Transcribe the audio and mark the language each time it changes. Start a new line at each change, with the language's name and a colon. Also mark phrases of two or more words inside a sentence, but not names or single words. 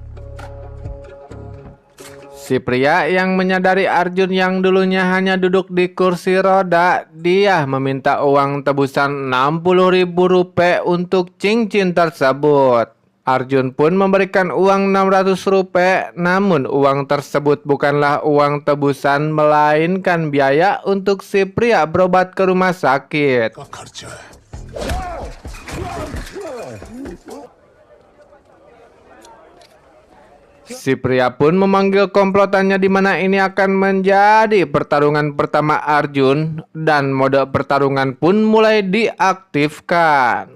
Indonesian: Si pria yang menyadari Arjun yang dulunya hanya duduk di kursi roda, dia meminta uang tebusan Rp60.000 untuk cincin tersebut. Arjun pun memberikan uang Rp600, namun uang tersebut bukanlah uang tebusan melainkan biaya untuk si pria berobat ke rumah sakit.
Hindi: का खर्चा है.
Indonesian: Si pria pun memanggil komplotannya di mana ini akan menjadi pertarungan pertama Arjun dan mode pertarungan pun mulai diaktifkan.